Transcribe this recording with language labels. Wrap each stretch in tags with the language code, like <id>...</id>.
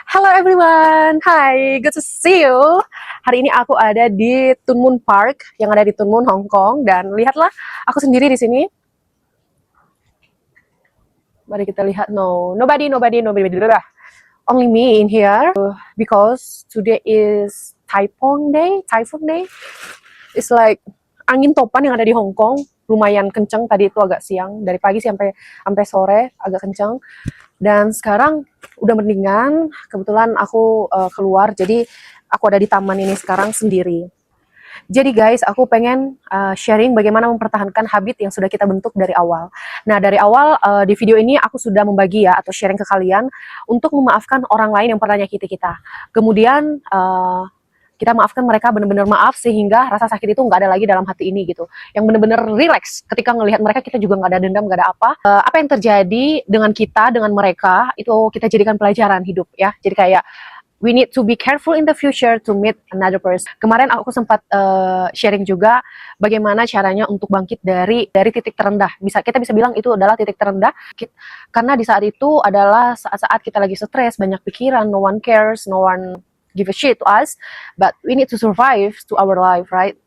<en>Hello everyone, hi, good to see you.</en> <id>Hari ini aku ada di Tuen Mun Park yang ada di Tuen Mun, Hong Kong, dan lihatlah aku sendiri di sini. Mari kita lihat,</id> <en>nobody, only me in here because today is Typhoon Day. It's like</en> <id>angin topan yang ada di Hong Kong lumayan kenceng. Tadi itu agak siang, dari pagi sampai sore agak kenceng. Dan sekarang udah mendingan, kebetulan aku keluar, jadi aku ada di taman ini sekarang sendiri. Jadi guys, aku pengen sharing bagaimana mempertahankan habit yang sudah kita bentuk dari awal. Nah, dari awal di video ini aku sudah membagi ya, atau sharing ke kalian untuk memaafkan orang lain yang pernah nyakiti kita. Kemudian kita maafkan mereka, benar-benar maaf sehingga rasa sakit itu nggak ada lagi dalam hati ini gitu. Yang benar-benar relax ketika ngelihat mereka, kita juga nggak ada dendam, nggak ada apa. Apa yang terjadi dengan kita, dengan mereka, itu kita jadikan pelajaran hidup ya. Jadi kayak</id> <en>we need to be careful in the future to meet another person.</en> <id>Kemarin aku sempat sharing juga bagaimana caranya untuk bangkit dari titik terendah. Kita bisa bilang itu adalah titik terendah karena di saat itu adalah saat-saat kita lagi stres, banyak pikiran,</id> <en>no one cares, no one give a shit to us, but we need to survive to our life, right?</en>